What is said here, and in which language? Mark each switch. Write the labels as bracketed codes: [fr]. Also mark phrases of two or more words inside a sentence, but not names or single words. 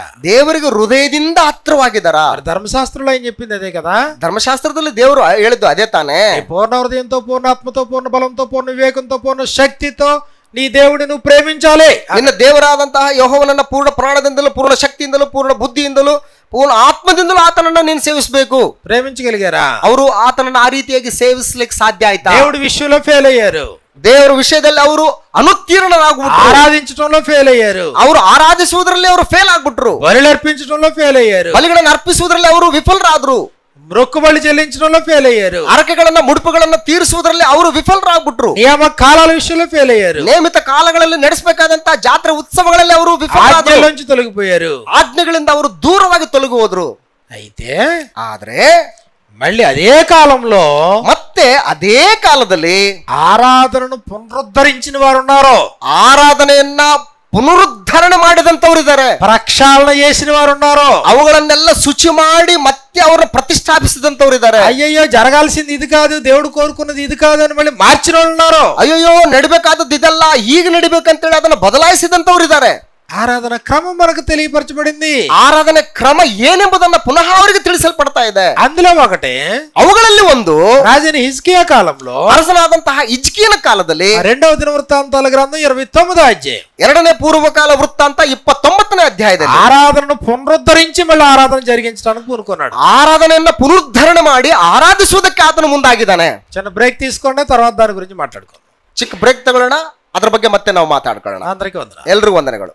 [kn] ದೇವರಿಗೆ ಹೃದಯದಿಂದ ಹತ್ರವಾಗಿದ್ದಾರಾ? [te] ధర్మశాస్త్రంలో ఏం చెప్పింది అదే కదా. [kn] ಧರ್ಮಶಾಸ್ತ್ರದಲ್ಲಿ ದೇವರು ಹೇಳಿದ್ದು అదే ತಾನೇ. [te] పూర్ణ హృదయంతో, పూర్ణ ఆత్మతో, పూర్ణ బలంతో, పూర్ణ వివేకంతో, పూర్ణ శక్తితో నీ దేవుడిని నువ్వు ప్రేమించాలి. [kn] ನಿನ್ನ ದೇವರಾದಂತಹ ಯೆಹೋವನನ್ನ ಪೂರ್ಣ ಪ್ರಾಣದಿಂದಲೂ, ಪೂರ್ಣ ಶಕ್ತಿಯಿಂದಲೂ, ಪೂರ್ಣ ಬುದ್ಧಿಯಿಂದಲೂ, ಪೂರ್ಣ ಆತ್ಮದಿಂದಲೂ ಆತನನ್ನ ನೀನು ಸೇವಿಸಬೇಕು. [te] ప్రేమించగలిగారా? [kn] ಅವರು ಆತನನ್ನ ಆ ರೀತಿಯಾಗಿ ಸೇವಿಸಲಿಕ್ಕೆ ಸಾಧ್ಯ ಆಯ್ತಾ? [te] దేవుడి విషయంలో ఫెయిల్ అయ్యారు. [kn] ದೇವರ ವಿಷಯದಲ್ಲಿ ಅವರು ಅನುತ್ತೀರ್ಣರಾಗ್ಬಿಟ್ರು. [te] ఆరాధించడంలో ఫెయిల్ అయ్యారు. [kn] ಅವರು ಆರಾಧಿಸುವುದರಲ್ಲಿ ಅವರು ಫೇಲ್ ಆಗ್ಬಿಟ್ರು. [te] బలులు అర్పించడంలో ఫెయిల్ అయ్యారు. [kn] ಬಲಿಗಳನ್ನು ಅರ್ಪಿಸುವುದರಲ್ಲಿ ಅವರು ವಿಫಲರಾದ್ರು. [te] మొక్కుబళ్ళు చెల్లించడంలో ఫెయిల్ అయ్యారు. [kn] ಹರಕೆಗಳನ್ನ ಮುಡುಪುಗಳನ್ನ ತೀರಿಸುವುದರಲ್ಲಿ ಅವರು ವಿಫಲರಾಗ್ಬಿಟ್ರು. [te] నియామ కాలాల విషయంలో ఫెయిల్ అయ్యారు. [kn] ನೇಮಿತ ಕಾಲಗಳಲ್ಲಿ ನಡೆಸಬೇಕಾದಂತಹ ಜಾತ್ರೆ ಉತ್ಸವಗಳಲ್ಲಿ ಅವರು ವಿಫಲರಾದರು. [te] ఆజ్ఞలోంచి తొలగిపోయారు. [kn] ಆಜ್ಞೆಗಳಿಂದ ಅವರು ದೂರವಾಗಿ ತೊಲಗಿ ಹೋದ್ರು. [te] అయితే [kn] ಆದ್ರೆ [te] మళ్ళీ అదే కాలంలో [kn] ಮತ್ತೆ ಅದೇ ಕಾಲದಲ್ಲಿ [te] ఆరాధనను పునరుద్ధరించిన వారు ఉన్నారు. [kn] ಆರಾಧನೆಯನ್ನ ಪುನರುದ್ಧರಣೆ ಮಾಡಿದಂತವರಿದ್ದಾರೆ. [te] ప్రక్షాళన చేసిన వారు ఉన్నారు. [kn] ಅವುಗಳನ್ನೆಲ್ಲ ಶುಚಿ ಮಾಡಿ ಮತ್ತೆ ಅವರನ್ನು ಪ್ರತಿಷ್ಠಾಪಿಸಿದಂತವರಿದ್ದಾರೆ. [te] అయ్యయ్యో జరగాల్సింది ఇది కాదు, దేవుడు కోరుకున్నది ఇది కాదు అని మళ్ళీ మార్చిన వాళ్ళు ఉన్నారు. [kn] ಅಯ್ಯೋ ನಡಿಬೇಕಾದದ್ದು ಇದಲ್ಲ, ಈಗ ನಡಿಬೇಕಂತೇಳಿ ಅದನ್ನ ಬದಲಾಯಿಸಿದಂತವರಿದ್ದಾರೆ. [te] ఆరాధన క్రమం మనకు తెలియపరచబడింది. [kn] ಆರಾಧನೆ ಕ್ರಮ ಏನೆಂಬುದನ್ನ ಪುನಃ ಅವರಿಗೆ ತಿಳಿಸಲ್ಪಡ್ತಾ ಇದೆ. [te] అందులో ఒకటి [kn] ಅವುಗಳಲ್ಲಿ ಒಂದು [te] రాజైన హిజ్కియా కాలంలో [kn] ಅರಸನಾದಂತಹ ಹಿಜ್ಕೀಯನ ಕಾಲದಲ್ಲಿ [te] రెండవ దిన వృత్తాంతాల గ్రంథం 29వ అధ్యాయం [kn] ಎರಡನೇ ಪೂರ್ವಕಾಲ ವೃತ್ತಾಂತ 29ನೇ ಅಧ್ಯಾಯದಲ್ಲಿ [te] ఆరాధనను పునరుద్ధరించి మళ్ళీ ఆరాధన జరిగించడానికి పూనుకున్నాడు. [kn] ಆರಾಧನೆಯನ್ನ ಪುನರುದ್ಧರಣೆ ಮಾಡಿ ಆರಾಧಿಸುವುದಕ್ಕೆ ಆತನು ಮುಂದಾಗಿದ್ದಾನೆ. [te] చిన్న బ్రేక్ తీసుకోండి, తర్వాత దాని గురించి మాట్లాడుకుందాం. [kn] ಚಿಕ್ಕ ಬ್ರೇಕ್ ತಗೊಳ್ಳೋಣ, ಅದ್ರ ಬಗ್ಗೆ ಮತ್ತೆ ನಾವು ಮಾತಾಡ್ಕೊಳ್ಳೋಣ. [te] అందరికీ వందనాలు. [kn] ಎಲ್ರಿಗೂ ವಂದನೆಗಳು.